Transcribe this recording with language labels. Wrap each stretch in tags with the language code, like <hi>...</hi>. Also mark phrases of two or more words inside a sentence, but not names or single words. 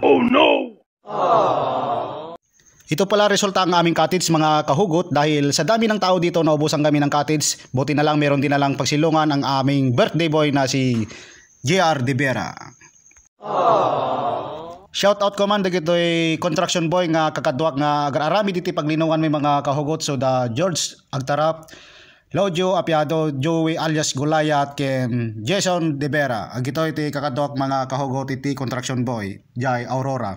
<en>Oh no!</en> <tl>Ito pala resulta ang aming cottage mga kahugot dahil sa dami ng tao dito naubusan kami ng cottage. Buti na lang meron din na lang pagsilungan ang aming</tl> <en>birthday boy</en> <tl>na si JR De Vera.</tl> <ilo>Shout out ko man dagitoy</ilo> <en>construction boy</en> <ilo>nga kakaduak nga agar-arami diti paglinungan</ilo> <tl>may mga kahugot.</tl> <en>So the George Agtarap, Lojo Apiado, Joey alias Gulayat, ken Jason De Vera.</en> <ilo>Agito iti kakaduak</ilo> <tl>mga kahugot</tl> <ilo>iti</ilo> <en>construction boy</en> <ilo>Jai Aurora.</ilo>